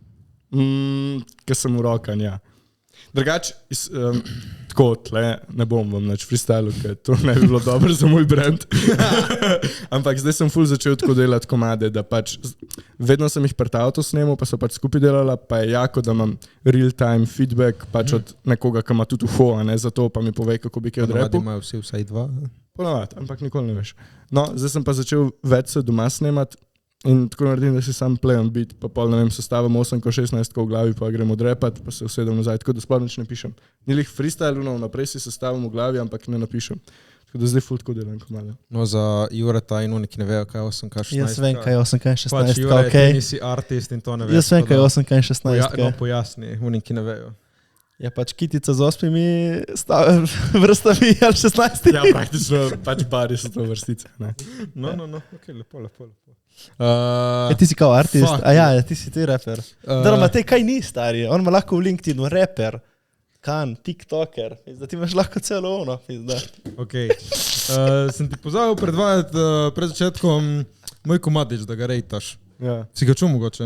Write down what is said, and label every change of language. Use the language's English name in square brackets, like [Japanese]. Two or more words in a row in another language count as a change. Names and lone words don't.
[Slovenian] Ker sem urokan, ja. Drugač, tako tle, ne bom vam nič freestylu, ker to ne bi bilo dobro za moj brand. Ampak zdaj sem ful začel tako delati komade, da pač vedno sem jih pred avto snemal, pa so pač skupaj delala, pa je jako, da imam [English] real time feedback [Slovenian] pač od nekoga, ki ima tudi uho, a ne zato, pa mi povej, kako bi kaj odrepil. Ponavadi imajo vsi vsaj 2. Ponavadi, ampak nikoli ne veš. No, zdaj sem pa začel več se doma snemat. In tako naredim, da si sam [English] play on beat, [Slovenian] pa pol, ne vem, sestavim 8-16 v glavi, pa grem odrepat, pa se usedem nazaj, tako da sploh nič ne pišem. Ni lih freestyle, naprej si sestavim v glavi, ampak ne napišem. Tako da zdaj ful tako delam komade. No, za Jureta in oni, ki ne vejo, kaj je 8K16. Jaz vem, kaj je 8K16, pač Jure, okej. ti nisi artist in to ne veš. Jaz vem, kaj je 8K16. No, pojasni, oni, ki ne vejo. Je pač kitica z 8 vrstami ali 16. Ja, praktično pač bari so to vrstice, ne. No, okej, lepo. Ti si kao artist, fuck, a ja, ti si ti raper. Daroma, te kaj ni stari, on ima lahko v LinkedInu raper, tiktoker, da ti imaš lahko celo ono. Okej. Sem ti pozabil predvajati pred začetkom moj komadič, da ga rejtaš. Ja. Si ga čul mogoče?